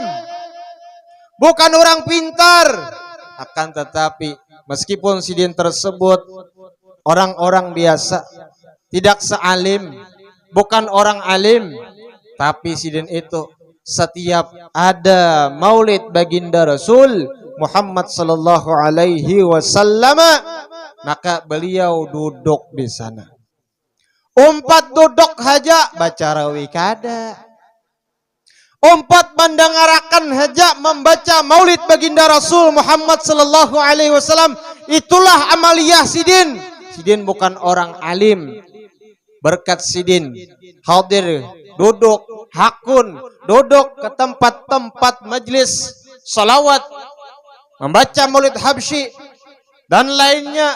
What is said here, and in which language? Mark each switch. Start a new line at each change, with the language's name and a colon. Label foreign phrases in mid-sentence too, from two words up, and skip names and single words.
Indonesian: Bukan orang pintar. Akan tetapi meskipun sidin tersebut orang-orang biasa, tidak sealim, bukan orang alim, tapi sidin itu setiap ada maulid baginda Rasul Muhammad
Arabic: sallallahu alaihi wasallam,
Indonesian: maka beliau duduk di sana.
Banjar: Umpat duduk haja baca rawi kada. Umpat mendengarakan haja membaca maulid baginda Rasul Muhammad
Arabic: sallallahu alaihi wasallam.
Indonesian: Itulah amaliyah sidin. Sidin bukan orang alim. Berkat sidin hadir, duduk, hakun, duduk ke tempat-tempat majlis salawat, membaca maulid habsyi dan lainnya.